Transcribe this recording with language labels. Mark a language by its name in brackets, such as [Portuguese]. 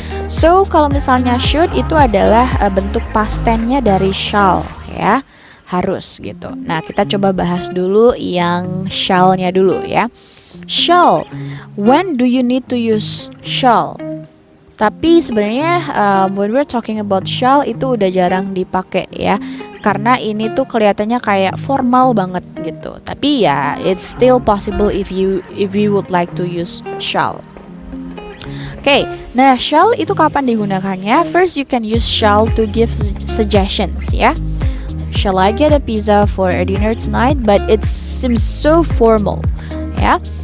[Indonesian] So, kalau misalnya should itu adalah bentuk past tense-nya dari shall, ya. Harus gitu. Nah, kita coba bahas dulu yang shall-nya dulu ya. [English] Shall. When do you need to use shall? [Indonesian] Tapi sebenarnya [English] when we're talking about shall [Indonesian] itu udah jarang dipakai ya. Karena ini tuh kelihatannya kayak formal banget gitu. Tapi ya [English] it's still possible if you would like to use shall. [Indonesian] Oke, nah shall itu kapan digunakannya? [English] First you can use shall to give suggestions ya. Shall I get a pizza for a dinner tonight? But it seems so formal ya.